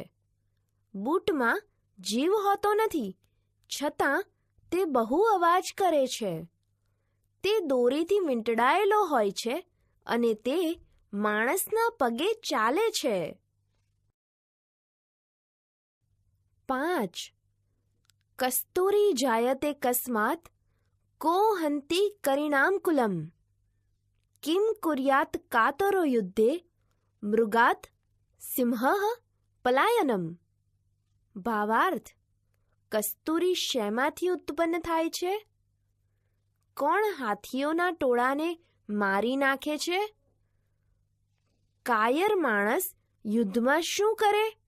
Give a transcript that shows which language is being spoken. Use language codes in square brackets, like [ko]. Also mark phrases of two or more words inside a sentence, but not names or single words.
[gu] બૂટમાં જીવ હોતો નથી, છતાં તે બહુ અવાજ કરે છે. તે દોરીથી વીંટળાયેલો હોય છે અને તે માણસના પગે ચાલે છે. [sa] 5. कस्तुरी जायते कस्मात को हन्ति करिणामकुलम किम कुर्यात कातरो युद्धे मृगात सिंहः पलायनम. [gu] ભાવાર્થ: કસ્તુરી શેમાંથી ઉત્પન્ન થાય છે? કોણ હાથીઓના ટોળાને મારી નાખે છે? કાયર માણસ યુદ્ધમાં શું કરે?